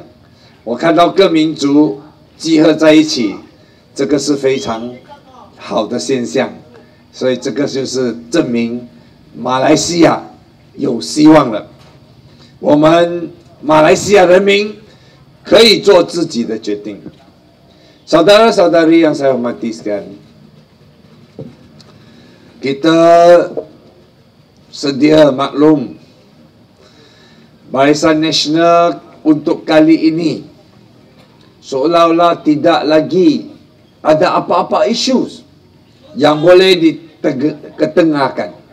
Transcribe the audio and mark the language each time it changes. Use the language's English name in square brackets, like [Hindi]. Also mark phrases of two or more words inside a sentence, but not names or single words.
[Chinese] 我看到各民族集合在一起，这个是非常好的现象，所以这个就是证明马来西亚有希望了。我们马来西亚人民可以做自己的决定。 [Malay] Saudara-saudari yang saya hormati sekalian, kita sedia maklum Barisan Nasional untuk kali ini seolah-olah tidak lagi ada apa-apa isu yang boleh diketengahkan.